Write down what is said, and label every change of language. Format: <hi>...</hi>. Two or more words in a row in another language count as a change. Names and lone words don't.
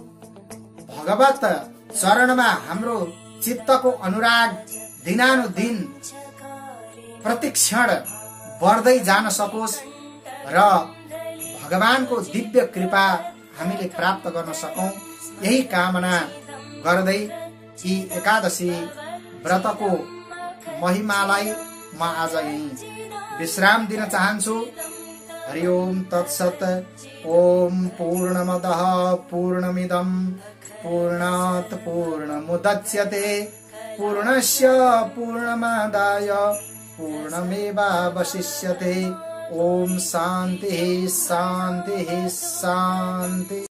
<ne>भगवत चरणमा हाम्रो चित्तको अनुराग दिनानुदिन प्रतिक्षण बढ्दै जान सकोस् र भगवानको दिव्य कृपा हामीले प्राप्त गर्न सकौं, यही कामना गर्दै यी एकादशी व्रतको महिमालाई म आज यही विश्राम दिन चाहन्छु।</ne> <sa>हरि ओम तत्सत। ओम पूर्णमदः पूर्णमिदं पूर्णात् पूर्णमुदच्यते पूर्णस्य पूर्णमादाय पूर्णमेवावशिष्यते। ओम शान्तिः शान्तिः शान्तिः।</sa>